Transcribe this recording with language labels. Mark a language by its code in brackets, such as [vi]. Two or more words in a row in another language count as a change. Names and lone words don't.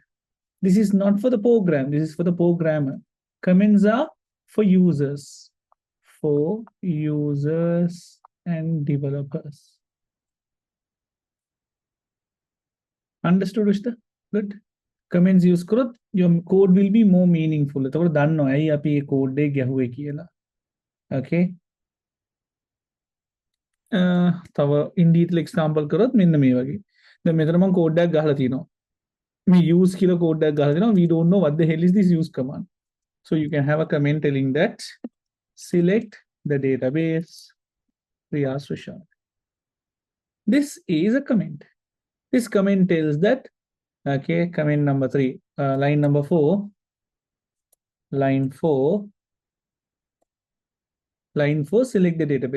[en] This is not for the program, this is for the programmer. Comments are for users, and developers. Understood, Rishta? Good. Comments use කරොත් your code will be more meaningful. [si] එතකොට දන්නවා ඇයි අපි මේ code එක ගැහුවේ කියලා. Okay. තව [en] in detail example [si] කරොත් මෙන්න මේ වගේ. දැන් මෙතන මම code එකක් ගහලා තියෙනවා. මේ use කියලා code එකක් ගහලා තියෙනවා. [en] We don't know what the hell is this use command. So you can have a comment telling that select the database Riyas Rushard. This is a comment. This comment tells that, okay, comment number 3, line number 4, line 4, select the database.